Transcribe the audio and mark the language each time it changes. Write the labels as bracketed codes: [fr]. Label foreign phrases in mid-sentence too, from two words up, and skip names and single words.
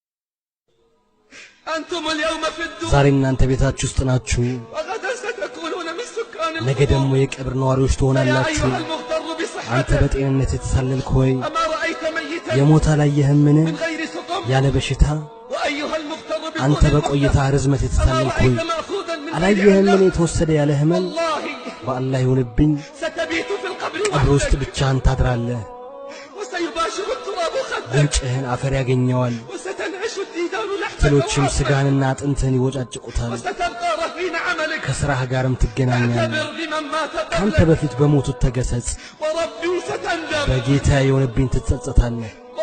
[ar] أنتم اليوم في الدنيا [am] ዛሬ እናንተ ቤታችሁ ውስጥ ናችሁ [ar] وغدا ستكونون [am] ነገ ደግሞ የቀብር ነዋሪዎች ትሆናላችሁ። አንተ በጤንነት የተሳለልክ ሆይ የሞት አላየህምን ያለ በሽታ? አንተ በቆይታ ርዝመት የተሳለልክ ሆይ አላየህምን የተወሰደ ያለ ህመም? በአላህ ይሁንብኝ ቀብር ውስጥ ብቻህን ታድራለህ። ጉንጭህን አፈር ያገኘዋል። ትሎችም ስጋንና አጥንትህን ይወጫጭቁታል። ከሥራህ ጋርም ትገናኛለህ። ካንተ በፊት በሞቱት ተገሰጽ። በጌታ የሆነብኝ ትጸጸታለህ።